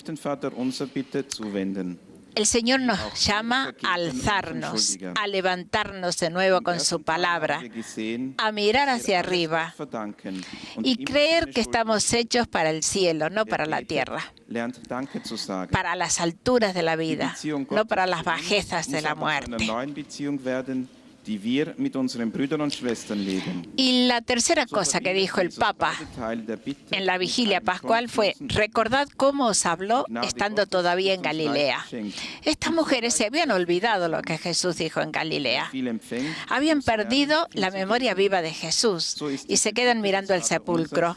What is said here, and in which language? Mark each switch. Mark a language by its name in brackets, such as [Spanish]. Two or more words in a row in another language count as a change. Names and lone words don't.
[Spanish] El Señor nos llama a alzarnos, a levantarnos de nuevo con su palabra, a mirar hacia arriba y creer que estamos hechos para el cielo, no para la tierra, para las alturas de la vida, no para las bajezas de la muerte. [German] die wir mit unseren Brüdern und Schwestern leben. [Spanish] Y la tercera cosa que dijo el Papa en la vigilia pascual fue: recordad cómo os habló estando todavía en Galilea. Estas mujeres se habían olvidado lo que Jesús dijo en Galilea. Habían perdido la memoria viva de Jesús y se quedan mirando el sepulcro.